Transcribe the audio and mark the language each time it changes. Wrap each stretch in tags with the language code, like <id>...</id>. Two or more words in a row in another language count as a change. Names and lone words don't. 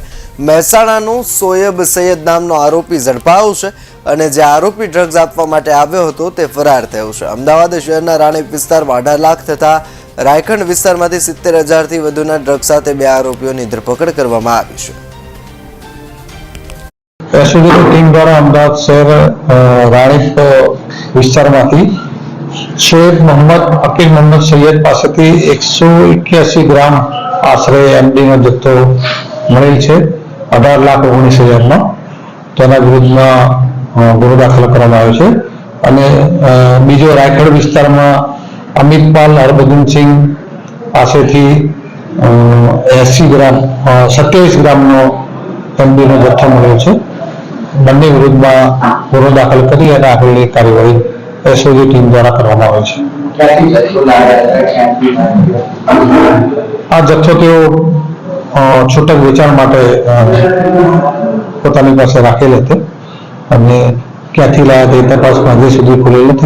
<gu>મહેસાણાનો સોયબ સૈયદ નામનો આરોપી ઝડપાયો છે અને જે આરોપી ડ્રગ્સ આપવા માટે આવ્યો હતો તે ફરાર થયો છે। અમદાવાદ શહેરના રાણીપ વિસ્તારમાં 18 લાખ તથા રાયખંડ વિસ્તારમાંથી 70,000થી વધુના ડ્રગ સાથે બે આરોપીઓની ધરપકડ કરવામાં આવી છે। એસઓજી ટીમ દ્વારા અમદાવાદ શહેર રાણીપ વિસ્તારમાંથી શેખ મોહમ્મદ અકીલ મોહમ્મદ સૈયદ પાસેથી 181 ગ્રામ આશ્રય એમડી નો જથ્થો મળેલ છે। 18,19,000 નો તેના વિરુદ્ધમાં ગુનો દાખલ કરવામાં આવ્યો છે। અને બીજો રાયગઢ વિસ્તારમાં અમિતપાલ હરભજન સિંહ પાસેથી 80 ગ્રામ 27 ગ્રામ નો એમડી નો જથ્થો મળ્યો છે। બંને વિરુદ્ધમાં ગુનો દાખલ કરી અને આગળની કાર્યવાહી એસઓજી ટીમ દ્વારા કરવામાં આવે છે। આ જથ્થો તેઓ છૂટક વેચાણ માટે પોતાની પાસે રાખેલ હતો અને ક્યાંથી લાવ્યા તે તપાસમાં હજી સુધી ખુલેલ નથી।</gu>